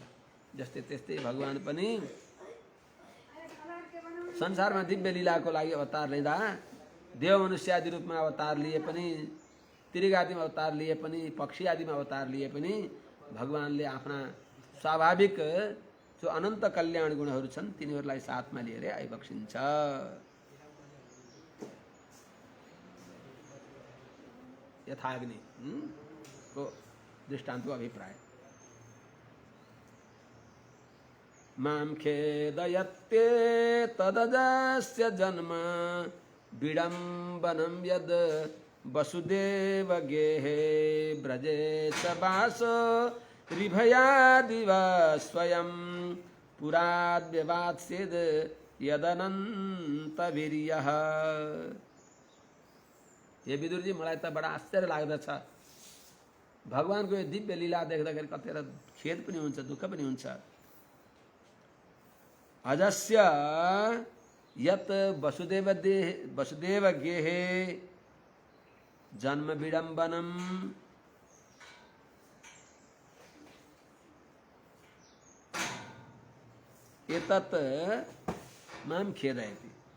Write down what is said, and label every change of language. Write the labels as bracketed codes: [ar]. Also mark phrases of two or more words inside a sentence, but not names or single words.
[ne] जस्तै त्यस्तै भगवान पनि संसारमा दिव्य लीलाको लागि अवतार लिँदा, देव मनुष्य आदि रूपमा अवतार लिए पनि, त्रिग आदिमा अवतार लिए पनि, पक्षी आदिमा अवतार लिए पनि भगवानले आफ्ना स्वाभाविक जो अनन्त कल्याण गुणहरू छन् तिनीहरूलाई साथमा लिएर आइबक्सिन्छ। यथाग्नि को दृष्टान्तको अभिप्राय। [sa] मां खेदयत्ते तदजस्य जन्म विडम्बनं यद् वसुदेव गेहे ब्रजे च वासो ऋभयादिव स्वयं पुराद्व्यवात्स्यद् यदनन्तवीर्यः। [ne] हे विदुर जी, मलाई त बडा आश्चर्य लाग्दछ। भगवानको यो दिव्य लीला देख्दाखेरि कतिवटा खेद पनि हुन्छ, दुःख पनि हुन्छ। [sa] अजस्य यत् वसुदेव गेहे जन्म विडम्बनम एतत् मां खेदयति।